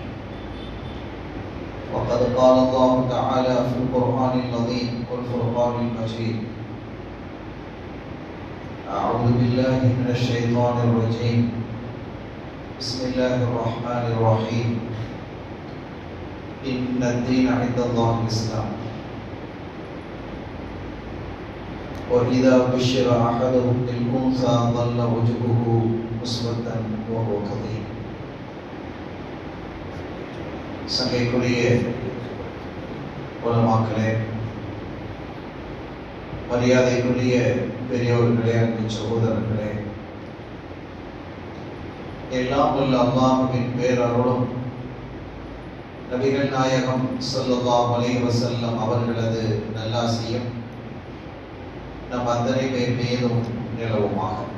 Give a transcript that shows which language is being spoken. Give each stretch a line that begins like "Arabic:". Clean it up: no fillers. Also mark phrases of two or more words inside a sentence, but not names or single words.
Arabic: وقد قال الله تعالى في القرآن العظيم والفرقان المجيد: أعوذ بالله من الشيطان الرجيم، بسم الله الرحمن الرحيم، إن الدين عند الله الإسلام، وإذا بشر أحدهم بالأنثى ظل وجهه مسودا وهو كظيم.
Tamil: சங்கைக்குரிய உலமாக்களே, மரியாதைக்குரிய பெரியோர்களே, அன்பு சகோதரர்களே, எல்லாம் வல்ல அல்லாஹ்வின் பேரருளும் நபிகள் நாயகம்
Arabic: صلى الله عليه وسلم
Tamil: அவர்களது நல்லாசியும் நம் அத்தனை பேர் மீதும் நிலவுமாக.